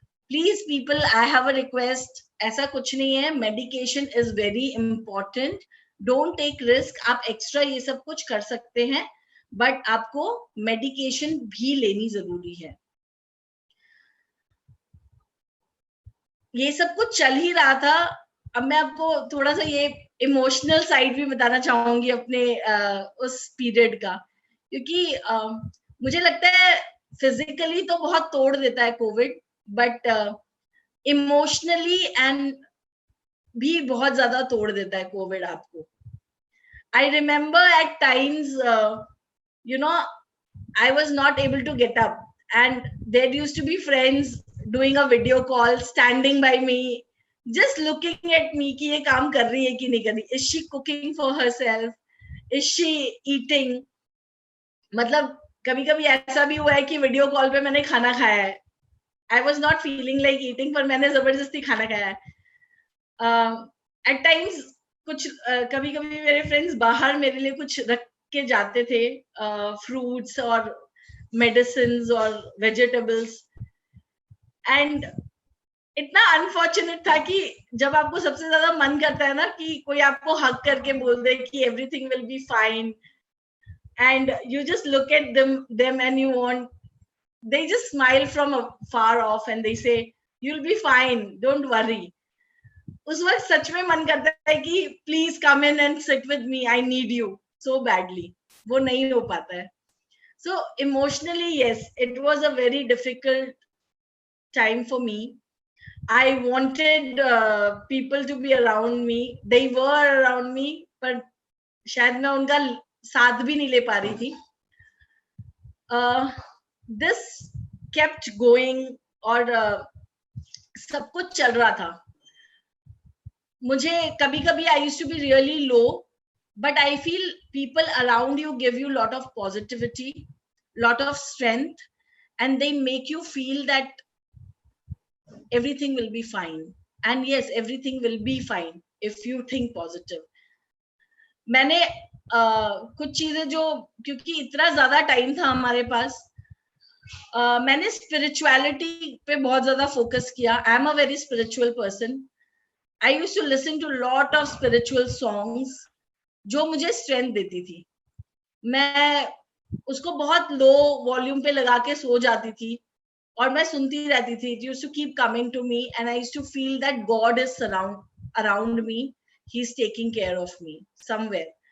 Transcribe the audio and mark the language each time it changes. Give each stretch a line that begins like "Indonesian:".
English: Please people, I have a request,
Hindi: ऐसा कुछ नहीं है.
English: Medication is very important. Don't take risk.
Hindi: आप एक्स्ट्रा ये सब कुछ कर सकते हैं, बट आपको मेडिकेशन भी लेनी जरूरी है. ये सब कुछ चल ही रहा था. अब मैं आपको थोड़ा सा ये इमोशनल साइड भी बताना चाहूंगी अपने उस पीरियड का, क्योंकि मुझे लगता है फिजिकली तो बहुत तोड़ देता है कोविड, बट इमोशनली एंड भी बहुत ज्यादा तोड़ देता है कोविड आपको.
English: I remember at times, you know, I was not able to get up, and there used to be friends doing a video call, standing by me, just looking at me
Hindi: कि ये काम कर रही है कि नहीं कर रही.
English: Is she cooking for herself? Is she eating?
Hindi: मतलब कभी कभी ऐसा भी हुआ है कि वीडियो कॉल पे मैंने खाना खाया है.
English: I was not feeling like eating,
Hindi: पर मैंने जबरदस्ती खाना खाया है.
English: At times
Hindi: कुछ कभी कभी मेरे फ्रेंड्स बाहर मेरे लिए कुछ रख के जाते थे, फ्रूट्स और मेडिसिन्स और वेजिटेबल्स, एंड इतना अनफॉर्चुनेट था कि जब आपको सबसे ज्यादा मन करता है ना कि कोई आपको हग करके बोल दे कि
English: Everything will be fine, and you just look at them and you want, they just smile from far off and they say you will be fine, don't worry.
Hindi: उस वक्त सच में मन करता है कि
English: Please come in and sit with me, I need you so badly.
Hindi: वो नहीं हो पाता है.
English: So emotionally, yes, it was a very difficult time for me. I wanted people to be around me. They were around me, but
Hindi: शायद मैं उनका साथ भी नहीं ले पा रही थी.
English: This kept going,
Hindi: और सब कुछ चल रहा था. मुझे कभी कभी
English: I used to be really low, but I feel people around you give you lot of positivity, lot of strength, and they make you feel that everything will be fine. And yes, everything will be fine if you think positive.
Hindi: मैंने कुछ चीजें जो, क्योंकि इतना ज्यादा time था हमारे पास, मैंने स्पिरिचुअलिटी पे बहुत ज्यादा फोकस किया.
English: I am a very spiritual person. I used to listen to lot of spiritual songs
Hindi: जो मुझे स्ट्रेंथ देती थी. मैं उसको बहुत लो वॉल्यूम पे लगा के सो जाती थी और मैं सुनती रहती थी.
English: It used to keep coming to me and I used to feel that God is around me. He's taking care of me somewhere.